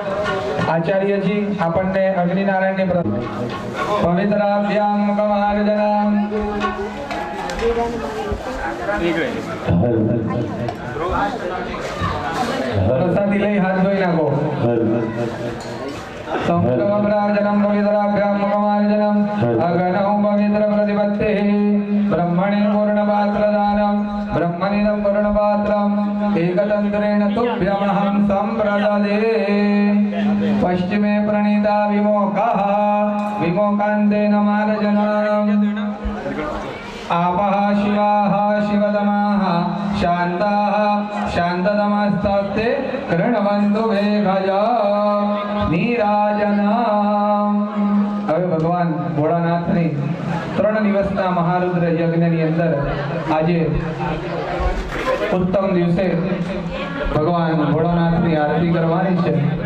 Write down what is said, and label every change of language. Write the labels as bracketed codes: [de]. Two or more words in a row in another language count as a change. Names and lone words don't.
[gu] આચાર્યજી આપણને અગ્નિનારાયણની [sa] પવિત્રાભ્યામ કમાર્જનામ [gu] પ્રસાદી લઈ હાથ ધોઈ નાખો [sa] संक्रमप्राजनं पवित्राभ्यां मुखमार्जनम् अगणौ पवित्र प्रतिपत्तिः ब्रह्मणि पूर्णपात्रदानं ब्रह्मनिदं पूर्णपात्रम् एकतन्त्रेण तुभ्यमहं सम्प्रददे पश्चिमे प्रणीता विमोकः विमोकान्तेन मार्जनम् आपः शिवाः शिवतमाः शान्ताः शान्ततमस्तस्ते कृण्वन्तु मेघजा [gu] નીરાજના હવે ભગવાન ભોળાનાથની 3 દિવસના મહારુદ્ર યજ્ઞની અંદર આજે ઉત્તમ દિવસે ભગવાન ભોળાનાથની આરતી કરવાની છે.